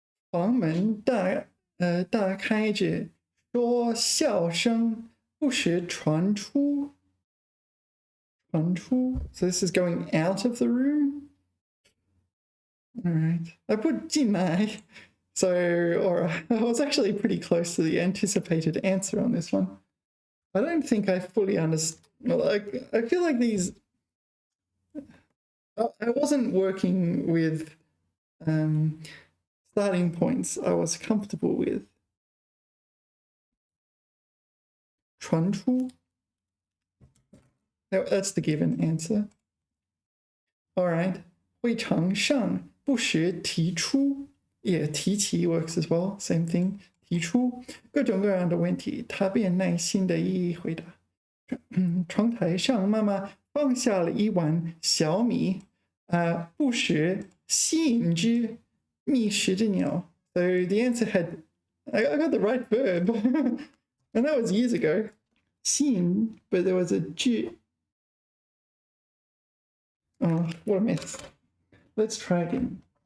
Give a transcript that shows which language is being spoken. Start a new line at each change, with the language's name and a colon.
Chinese: 房门大开着，说笑声不时传出。
English: So this is going out of the room. All right. I put 进来.So, alright, I was actually pretty close to the anticipated answer on this one. I don't think I fully understand. I feel like these. I wasn't working with starting points I was comfortable with. 传出.That's the given answer. Alright.
Chinese: 会场上不时提出.
English: Yeah, 提起 works as well. Same thing.
Chinese: 提出各种各样的问题，他便耐心的一一回答。窗台上，妈妈放下了一碗小米，不时吸引只觅食的鸟。
English: So the answer had, I got the right verb, and that was years ago. 吸引, but there was a 只. Oh, what a mess. Let's try again.